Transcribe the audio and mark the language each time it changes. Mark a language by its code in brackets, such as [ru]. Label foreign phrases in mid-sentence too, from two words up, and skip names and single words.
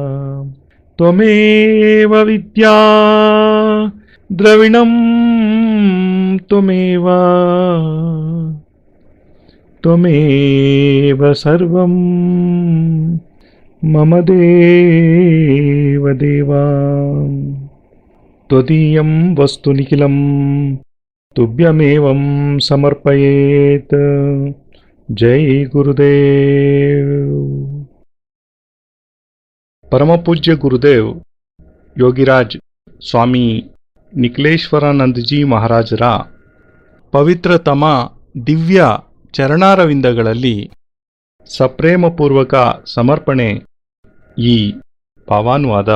[sa] ತ್ವಮೇವ ವಿದ್ಯಾ ದ್ರವಿಣಂ ತ್ವಮೇವ ತ್ವಮೇವ ಸರ್ವಂ ಮಮ ದೇವ ದೇವ ತ್ವದೀಯಂ ವಸ್ತು ನಿಖಿಲಂ ತುಭ್ಯಮೇವಂ ಸಮರ್ಪಯೇತ್. [kn] ಜೈ ಗುರುದೇವ್. ಪರಮಪೂಜ್ಯ ಗುರುದೇವ್ ಯೋಗಿರಾಜ್ ಸ್ವಾಮಿ ನಿಖಿಲೇಶ್ವರಾನಂದಜಿ ಮಹಾರಾಜರ ಪವಿತ್ರತಮ ದಿವ್ಯ ಚರಣಾರವಿಂದಗಳಲ್ಲಿ ಸಪ್ರೇಮಪೂರ್ವಕ ಸಮರ್ಪಣೆ ಈ ಭಾವಾನುವಾದ.